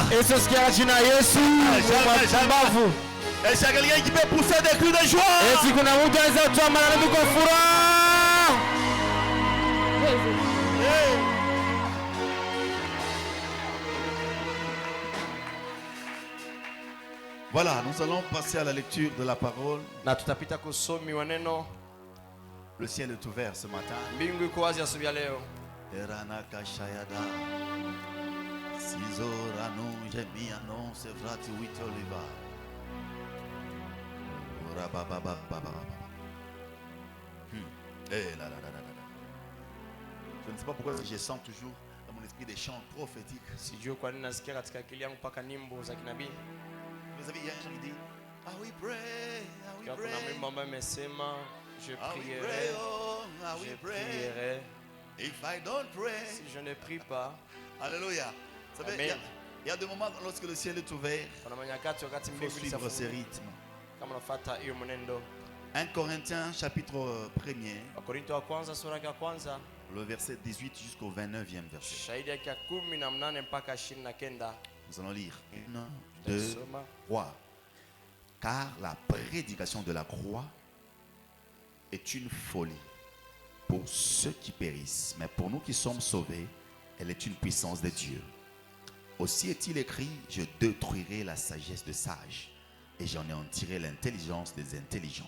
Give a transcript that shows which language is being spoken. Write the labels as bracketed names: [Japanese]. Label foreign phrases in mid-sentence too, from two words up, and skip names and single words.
[Swahili] Yesu sikia jina Yesu kwa mbavu. [French] Est-ce qu'il y a quelqu'un qui peut pousser des cris de joie? [Swahili] Eti kuna mtu anaweza kutoa malalamiko kwa furaha. [French] Voilà, nous allons passer à la lecture de la parole. [Swahili] Na tutapita kusomi wa neno. [French] Le ciel est ouvert ce matin. [Swahili] Mbingu iko wazi asubuhi ya leo. Eranaka shayada. Sizorano jemiano sevrati witoliva. Ora baba baba baba. [French] Eh là là là là là. Je ne sais pas pourquoi je sens toujours dans mon esprit des chants prophétiques. [Swahili] Sijui kwa nini nasikia katika akili yangu mpaka nyimbo za kinabii. [French] Vous savez, il y a un chant qui dit Ah oui, pray, ah oui, [Swahili] Kuna [French] pray. [Swahili] mwimbo ambaye amesema je [French] Ah oui, pray, prierai, oh, ah oui, je pray. prierai. [English] If I don't pray. [French] Si je ne prie pas, Alléluia. Vous savez, Amen. il y a des moments lorsque le ciel est ouvert, [Swahili] kuna manyakati wakati [French] il faut [Swahili] mbingu [French] suivre ces [Swahili] zitafunguka. [French] rythmes. [Swahili] Kama unafuata hiyo mwenendo. [French] 1 Corinthiens chapitre 1er, [Swahili] Wakorintho wa kwanza sura ya kwanza [French] le verset 18 jusqu'au 29e verset. [Swahili] shahidi yake ya 18 mpaka 29. [French] Nous allons lire 1, 2, 3. Car la prédication de la croix est une folie pour ceux qui périssent, mais pour nous qui sommes sauvés, elle est une puissance de Dieu. Aussi est-il écrit, je détruirai la sagesse des sages et j'en ai en tiré l'intelligence des intelligents.